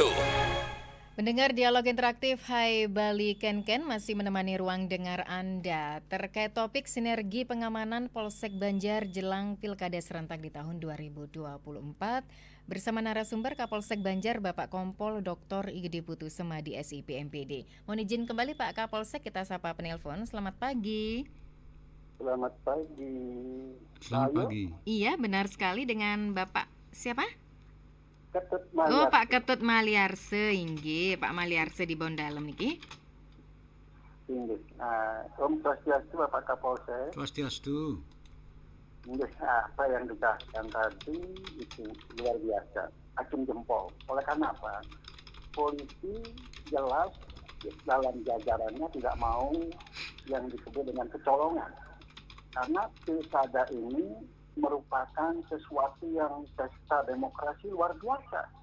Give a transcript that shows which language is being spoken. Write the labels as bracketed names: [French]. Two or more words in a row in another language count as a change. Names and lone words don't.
[Indonesian] Mendengar dialog interaktif Hai Bali Ken-Ken masih menemani ruang dengar Anda terkait topik sinergi pengamanan Polsek Banjar jelang Pilkada serentak di tahun 2024 bersama narasumber Kapolsek Banjar Bapak Kompol Dr. Igede Putu Semadi SIP MPD. Mohon izin kembali Pak Kapolsek, kita sapa penelpon. Selamat pagi. Selamat pagi. Selamat pagi. Iya, benar sekali dengan Bapak siapa? Ketut Maliarse. Oh, Pak Ketut Maliarse, inggih, Pak Maliarse di Bondalem niki. Inggih. Om Swastiastu Bapak Kapolsek. Swastiastu. Inggih, apa yang dikatakan tadi itu luar biasa. Acung jempol. Oleh karena apa? Polisi jelas dalam jajarannya tidak mau yang disebut dengan kecolongan. Karena pilkada ini merupakan sesuatu yang pesta demokrasi luar biasa.